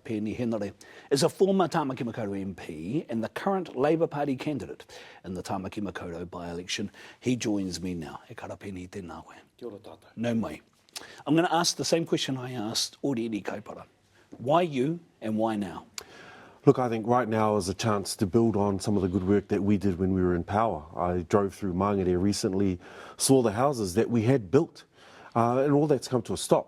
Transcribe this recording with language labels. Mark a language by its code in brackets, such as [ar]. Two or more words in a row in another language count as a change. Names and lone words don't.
[en] Peeni Henare, is a former Tāmaki Makaurau MP and the current Labour Party candidate in the Tāmaki Makaurau by-election. He joins me now. [mi] E kara Peeni tēnā koe. Kia ora tātou. No mai. [en] I'm going to ask the same question I asked Oranga Tamariki. Why you and why now? Look, I think right now is a chance to build on some of the good work that we did when we were in power. I drove through Māngai recently, saw the houses that we had built, and all that's come to a stop.